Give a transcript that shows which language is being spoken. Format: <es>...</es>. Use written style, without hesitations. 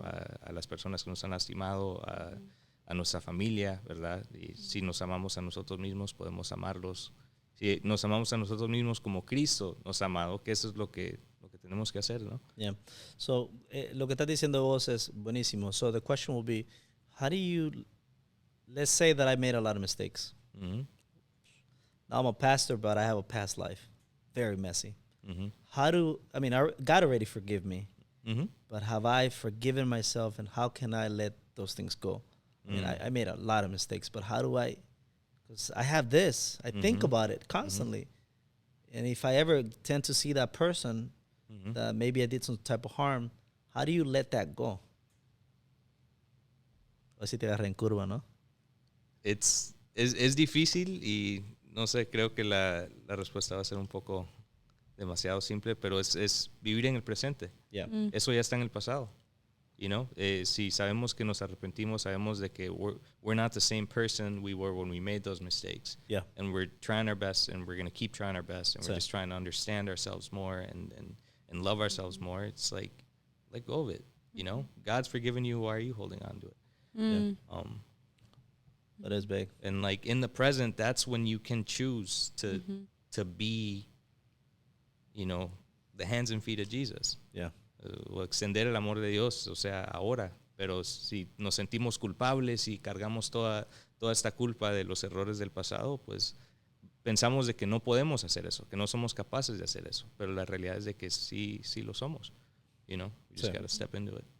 <es>A las personas que nos han lastimado, a nuestra familia, ¿verdad? Y si nos amamos a nosotros mismos, podemos amarlos. Si nos amamos a nosotros mismos como Cristo nos ha amado, que eso es lo que tenemos que hacer, ¿no?</es> <en>Yeah.</en> <es>So, lo que estás diciendo vos es buenísimo.</es> <en>So, the question will be, how do you, let's say that I made a lot of mistakes. Ujú, Now I'm a pastor, but I have a past life. Very messy. ujú, God already forgive me, ujú. but have I forgiven myself, and how can I let those things go? I mean, I made a lot of mistakes, but how do I, because I have this, I think about it constantly. And if I ever tend to see that person that maybe I did some type of harm, how do you let that go?</en> <es>O si te agarré en curva, ¿no? Es difícil y no sé, creo que la respuesta va a ser un poco demasiado simple, pero es vivir en el presente.</es> <en>Yeah.</en> <es>Eso ya está en el pasado.</es> <en>You know?</en> <es>Si sabemos que nos arrepentimos, sabemos de que</es> <en>we're not the same person we were when we made those mistakes. Yeah. And we're trying our best, and we're going to keep trying our best, and we're</en> <es>Sí.</es> <en>just trying to understand ourselves more and love ourselves more. It's like, let go of it. You know? God's forgiven you. Why are you holding on to it? Mm. That is big. And like in the present, that's when you can choose to be, you know, the hands and feet of Jesus. Yeah.</en> <es>O extender el amor de Dios, o sea, ahora. Pero si nos sentimos culpables y cargamos toda esta culpa de los errores del pasado, pues pensamos de que no podemos hacer eso, que no somos capaces de hacer eso. Pero la realidad es de que sí lo somos.</es> <en>You know, you just</en> <es>Sí.</es> <en>gotta step into it.</en>